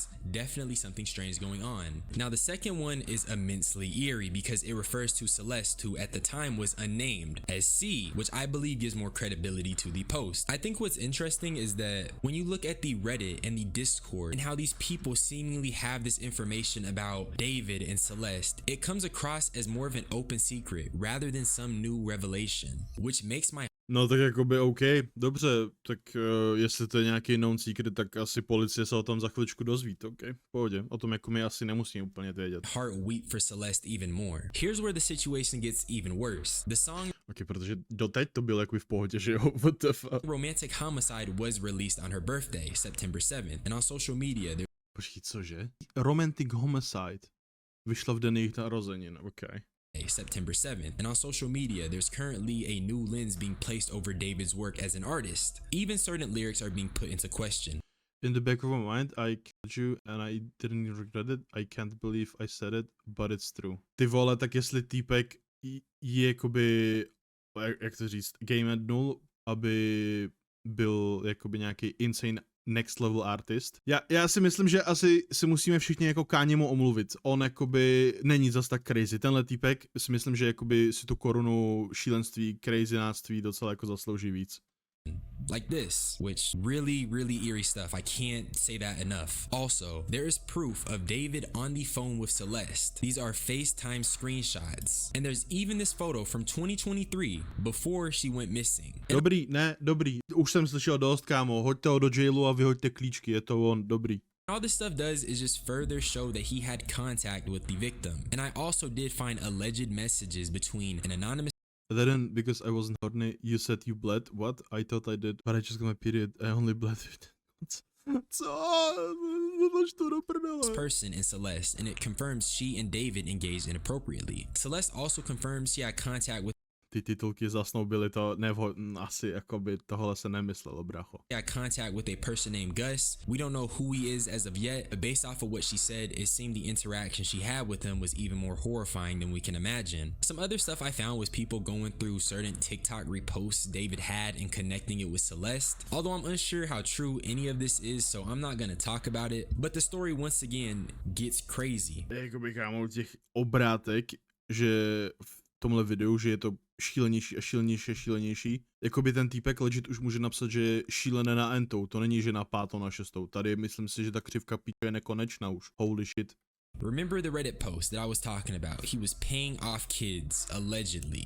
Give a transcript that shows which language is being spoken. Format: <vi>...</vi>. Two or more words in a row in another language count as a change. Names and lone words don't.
<en>Definitely something strange going on. Now, the second one is immensely eerie because it refers to Celeste, who at the time was unnamed, as C, which I believe gives more credibility to the post. I think what's interesting is that when you look at the Reddit and the Discord and how these people seemingly have this information about David and Celeste, it comes across as more of an open secret rather than some new revelation, which makes my</en> <cs>No tak jakoby OK, dobře, tak jestli to je nějaký</cs> <en>known secret,</en> <cs>tak asi policie se o tom za chviličku dozví, OK, v pohodě, o tom jako my asi nemusíme úplně vědět.</cs> <en>heart weep for Celeste even more. Here's where the situation gets even worse. The song</en> <cs>OK, protože doteď to bylo jako v pohodě, že jo,</cs> <en>what the fuck. Romantic Homicide was released on her birthday, September 7th, and on social media</en> <cs>Počkej, cože? Romantic Homicide vyšla v den jejich narozenin,</cs> <en>OK. September 7th, and on social media there's currently a new lens being placed over David's work as an artist. Even certain lyrics are being put into question. In the back of my mind, I killed you and I didn't regret it. I can't believe I said it, but it's true.</en> <cs>Ty vole, tak jestli týpek je jakoby, jak to říct,</cs> <en>game and null,</en> <cs>aby byl jakoby nějaký</cs> <en>insane next level artist.</en> <cs>Já si myslím, že asi si musíme všichni jako Káněmu omluvit. On jakoby není zas tak crazy. Tenhle týpek si myslím, že jakoby si tu korunu šílenství, crazynáctví docela jako zaslouží víc.</cs> <en>Like this, which really eerie stuff. I can't say that enough. Also, there is proof of David on the phone with Celeste. These are FaceTime screenshots. And there's even this photo from 2023 before she went missing.</en> <cs>Dobrý, ne, dobrý. Už jsem slyšel dost, kámo. Hoďte ho do jailu a vyhoďte klíčky, je to on, dobrý.</cs> <en>All this stuff does is just further show that he had contact with the victim. And I also did find alleged messages between an anonymous Then, because I wasn't horny, you said you bled. What? I thought I did, but I just got my period. I only bled. person in Celeste, and it confirms she and David engaged inappropriately. Celeste also confirms she had contact with</en> <cs>Ty titulky zasnoubily to asi jakoby tohle se nemyslelo, bracho.</cs> <en>She had contact with a person named Gus. We don't know who he is as of yet, but based off of what she said, it seemed the interaction she had with him was even more horrifying than we can imagine. Some other stuff I found was people going through certain TikTok reposts David had and connecting it with Celeste. Although I'm unsure how true any of this is, so I'm not gonna talk about it. But the story once again gets crazy.</en> <cs>Jakoby, kámo, těch obrátek, že v tomhle videu, že je to šílenější a šílenější a šílenější. Jakoby ten týpek legit už může napsat, že je šílené na entou, to není, že na 5. na 6. Tady myslím si, že ta křivka píče je nekonečná už.</cs> <en>Holy shit. Remember the Reddit post that I was talking about? He was paying off kids, allegedly.</en>